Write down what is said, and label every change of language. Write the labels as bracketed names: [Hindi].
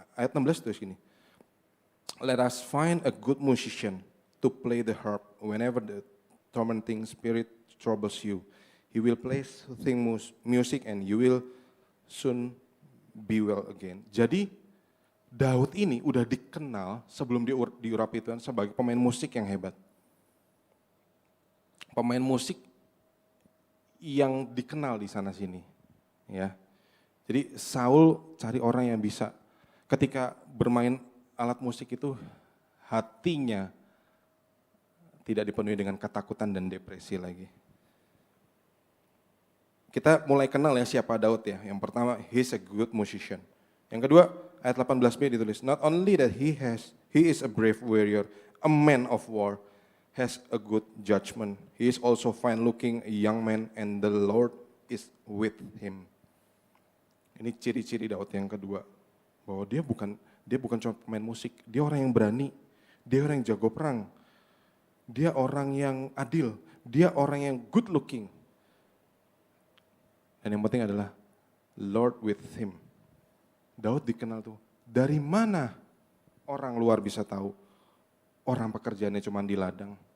[Indonesian] Ayat 16 terus gini, [English] let us find a good musician to play the harp whenever the tormenting spirit troubles you. He will play soothing music and you will soon be well again. [Indonesian] Jadi Daud ini udah dikenal sebelum diurapi Tuhan sebagai pemain musik yang hebat. Pemain musik yang dikenal di sana sini, ya. Jadi Saul cari orang yang bisa ketika bermain alat musik itu hatinya tidak dipenuhi dengan ketakutan dan depresi lagi. Kita mulai kenal ya siapa Daud ya. Yang pertama, [English] he's a good musician. [Indonesian] Yang kedua, ayat 18b ditulis, [English] not only that he is a brave warrior, a man of war, has a good judgment. He is also fine-looking, a young man, and the Lord is with him. [Indonesian] Ini ciri-ciri Daud yang kedua, bahwa dia bukan cuma pemain musik, dia orang yang berani, dia orang yang jago perang, dia orang yang adil, dia orang yang good looking. Dan yang penting adalah [English] Lord with him. [Indonesian] Daud dikenal tuh, dari mana orang luar bisa tahu orang pekerjaannya cuma di ladang?